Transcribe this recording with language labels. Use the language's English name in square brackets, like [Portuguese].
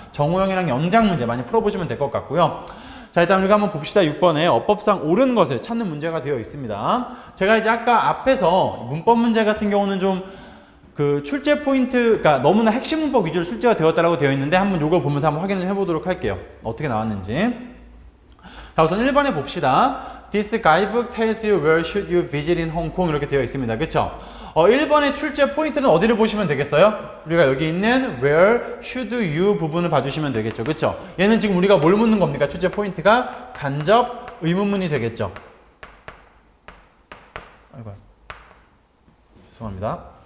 [Korean] 정오형이랑 영작 문제 많이 풀어보시면 될 것 같고요. 자, 일단 우리가 한번 봅시다. 6번에 어법상 옳은 것을 찾는 문제가 되어 있습니다. 제가 이제 아까 앞에서 문법 문제 같은 경우는 좀 그 출제 포인트, 그러니까 너무나 핵심 문법 위주로 출제가 되었다라고 되어 있는데 한번 요걸 보면서 한번 확인을 해보도록 할게요. 어떻게 나왔는지. 자, 우선 1번에 봅시다. [English] This guidebook tells you where should you visit in Hong Kong 이렇게 되어 있습니다. [Korean] 그쵸? 1번의 출제 포인트는 어디를 보시면 되겠어요? 우리가 여기 있는 where should you 부분을 봐주시면 되겠죠. 그쵸? 얘는 지금 우리가 뭘 묻는 겁니까? 출제 포인트가 간접 의문문이 되겠죠. 아이고, 죄송합니다.